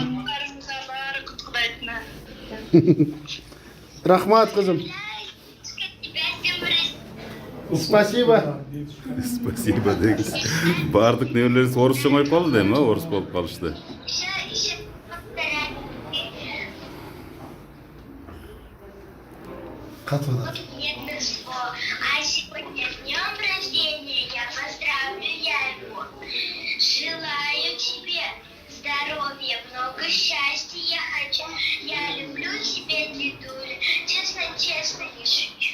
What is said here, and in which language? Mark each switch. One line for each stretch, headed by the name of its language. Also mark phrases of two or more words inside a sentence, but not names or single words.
Kyrgyz: Рахмат кызым.
Russian: Спасибо.
Kyrgyz: Спасибо деңиз. Бардык небелерибиз орусча коюп калды эми, орус болуп калышты. Катвада.
Russian: А сегодня с днем рождения я поздравлю я его. Желаю тебе здоровья, много счастья я хочу. Я люблю тебя, дедуля. Честно, не шучу.